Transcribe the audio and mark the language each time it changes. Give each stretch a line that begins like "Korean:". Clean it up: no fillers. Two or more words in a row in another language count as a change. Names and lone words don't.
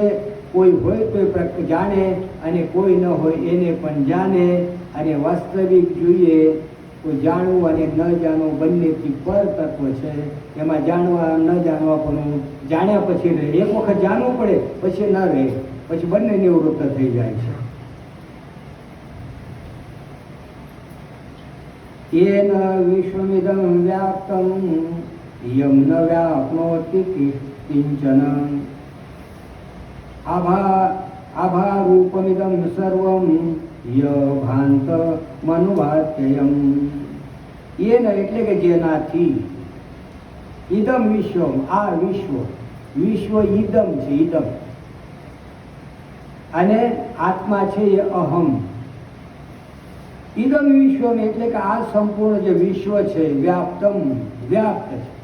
Gujarati: કોઈ હોય તો જાણે અને કોઈ ન હોય એને પણ જાણે. અને વાસ્તવિક જોઈએ તો જાણવું અને ન જાણવું બંનેથી પર તત્વ છે. એમાં જાણવા ન જાણવા પણ જાણ્યા પછી રહે. એક વખત જાણવું પડે પછી ન રહે, પછી બંને નિવૃત્ત થઈ જાય છે.
Sanskrit: येन विश्वमिदं व्याप्तं यं न व्याप्नोति किंचन आभारूपमिदं सर्वं य भान्तमनुभात्ययम्.
Gujarati: येन એટલે કે જેનાથી
Sanskrit: ઇદમ વિશ્વમ
Gujarati: આ વિશ્વ ઇદમ છે. ઇદમ અને આત્મા છે એ અહમ.
Sanskrit: ઇદમ વિશ્વમ
Gujarati: એટલે કે આ સંપૂર્ણ જે વિશ્વ છે વ્યાપ્ત છે.